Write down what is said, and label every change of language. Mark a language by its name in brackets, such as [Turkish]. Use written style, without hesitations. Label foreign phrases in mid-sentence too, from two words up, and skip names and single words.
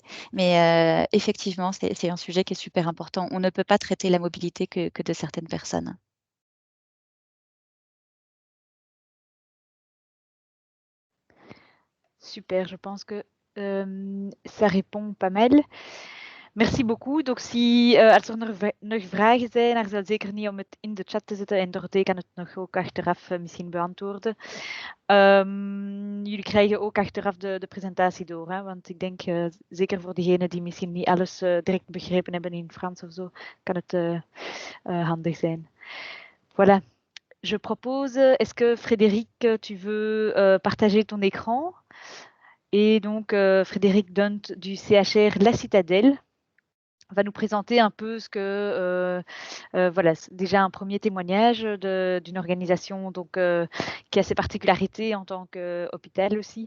[French] Mais effectivement, c'est un sujet qui est super important. On ne peut pas traiter la mobilité que de certaines personnes. Super, je pense que ça répond pas mal. Merci beaucoup. Donc, [Dutch] als er nog vragen zijn, aarzel zeker niet om het in de chat te zetten en Dorothee kan het nog ook achteraf misschien beantwoorden. Jullie krijgen ook achteraf de presentatie door, hè? Want ik denk, zeker voor diegenen die misschien niet alles direct begrepen hebben in Frans of zo, kan het handig zijn. [French] Voilà. Je propose, est-ce que Frédéric, tu veux partager ton écran? Et donc, Frédéric Dunt du CHR La Citadelle va nous présenter un peu ce que, voilà, déjà un premier témoignage d'une organisation donc, qui a ses particularités en tant qu'hôpital aussi.